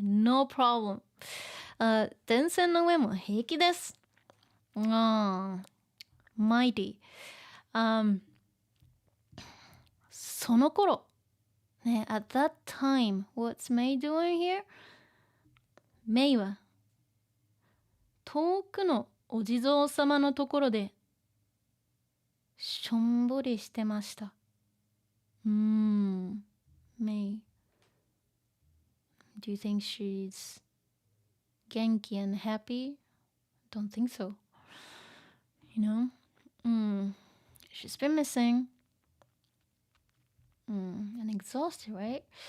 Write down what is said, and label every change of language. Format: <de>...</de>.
<en>No problem.</en> <ja>電線の上も平気です。</ja> <en>mighty.</en> <ja>その頃、ね、</ja> <en>at that time, what's May doing here?</en> <ja>May は遠くのお地蔵様のところでしょんぼりしてました。</ja> <en>May. Do you think she's 元気 and happy? Don't think so. You know? She's been missing. And exhausted, right?</en>